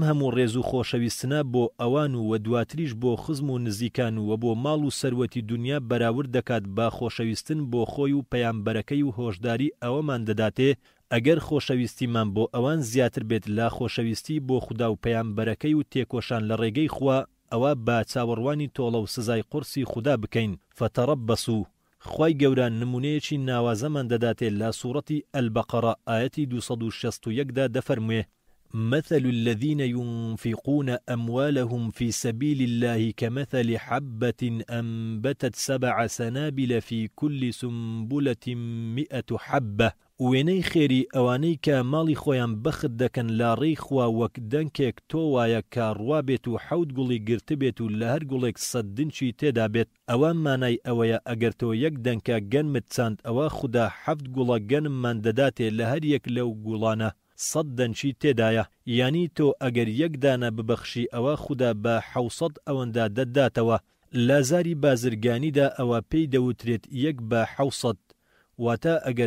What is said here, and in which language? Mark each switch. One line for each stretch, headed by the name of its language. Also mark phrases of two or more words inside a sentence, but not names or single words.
Central Kurdish: هەموو ڕێز و خۆشەویستنە بۆ ئەوان و دواتریش بۆ خزم و نزیکان و بۆ ماڵ و سەروەتی دنیا بەراورد دەکات با خۆشەویستن بۆ خۆی و پەیامبەرەکەی و هۆشداری ئەوەمان دەداتێ ئەگەر خۆشەویستیمان بۆ ئەوان زیاتر بێت لا خۆشەویستی بۆ خودا و پەیامبەرەکەی و تێکۆشان لە ڕێگەی خوا ئەوە با چاوەڕوانی تۆڵە و سزای قورسی خودا بکەین فتەڕەبەسوو خوای گەورە نمونەیەکی ناوازەمان دەداتێ لە سوورەتی ئەلبەقەرە ئایەتی 261 دا دەفەرموێ
Arabic: مثل الذين ينفقون أموالهم في سبيل الله كمثل حبة أنبتت 7 سنابل في كل سنبلة 100 حبة
Central Kurdish: وێنەی خێری ئەوانەی کە ماڵی خۆیان بەخت دەکەن لا ڕێی خوا وەک دەنکێک تۆ وایە کە ڕوا بێت و 7 گوڵی گرتە بێت و لە هەر گوڵێک 100 دنچی تێدا بێت ئەوە مانای ئەوەیە ئەگەر تۆ یەک دەنکە گەنمت چاند ئەوە خوددا 7 گوڵە گەنممان دەداتێ لە هەر یەک لەو گوڵانە 100 دەنچی تێدایە یانی تۆ ئەگەر یەک دانە ببەخشی ئەوە خوددا بە 700 ئەوەندا دەداتەوە لازاری بازرگانیدا ئەوە پێی دەوترێت یەک بە 700 واتە ئەگەر